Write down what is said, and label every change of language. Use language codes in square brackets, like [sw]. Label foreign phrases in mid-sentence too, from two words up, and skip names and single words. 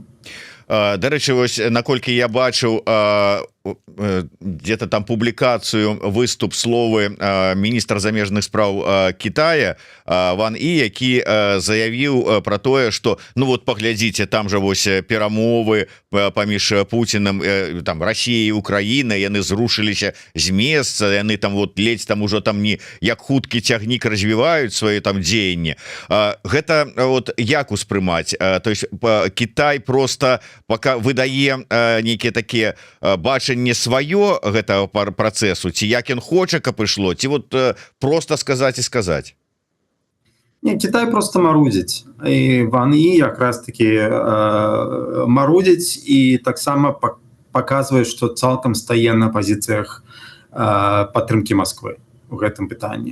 [be] Дарэчы, вось наколькі я бачыў где-то там публікацыю, выступ, словы міністра замежных спраў Китая Ван І, які заявіў пра тое, што, ну вот паглядзіце, там жа вось перамовы паміж Пуцінам, там Расіяй і Украінай, яны зрушыліся з месца, яны там вот ледзь там ужо там не як хуткі цягнік развіваюць свае там дзеянні. Гэта вот як успрымаць? [ru] То есть [be] Китай просто пока выдае нейкія такія бачанні не сваё гэтага працэсу, ці як ён хоча, каб ішло, ці вот просто сказаць і сказаць? Не, Китай просто марудзіць. І Ван І якраз таки марудзіць і таксама паказвае, што цалкам стае на пазіцыях падтрымкі Масквы у гэтым пытанні.